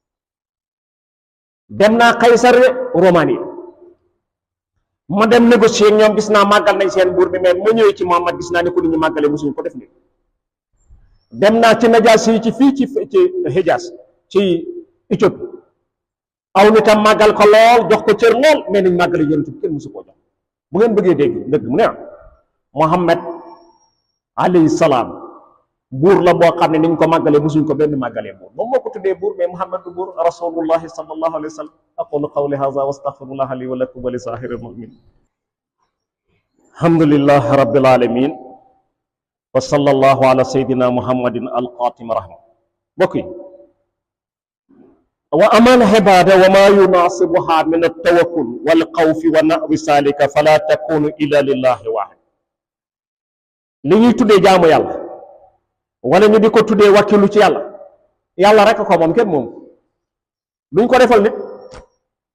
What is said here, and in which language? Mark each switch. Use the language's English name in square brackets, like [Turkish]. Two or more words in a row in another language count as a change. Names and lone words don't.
[Wolof] dem naa Qaysar Roumanie ma dem négocier ak ñoom gis naa màggal nañ seen buur bi mais ma ñëwee ci Muhammad gis naa ne ko nit ñu màggalee mosuñu ko def ni dem naa ci Najaasi yi ci fii ci Hijaz ci Éthiopie aw nitam màggal ko lool jox ko cër lool mais niñ màggale yonent bi kenn mosu koo jox. bu ngeen bëggee dégg dëgg mu ne Muhammad [Arabic] عليه السلام [Wolof] buur la boo xam ne niñ ko màggalee mosuñ ko benn màggalee buur moom moo ko tuddee buur mais Muhammad du buur [Arabic] رسول الله صلى الله عليه وسلم أقول قولي هذا وأستغفر الله لي ولكم ولسائر المؤمنين الحمد لله رب العالمين وصلى الله على سيدنا محمد الخاتم رحمة [Wolof] mbokk yi [Arabic] وأعمال العبادة وما يناسبها من التوكل والخوف ونحو ذلك فلا تكون إلا لله واحد [Wolof] li ñuy tuddee jaamu yàlla wala ñu di ko tuddee wakkilu ci yàlla yàlla rek ko moom kenn moom duñ ko defal nit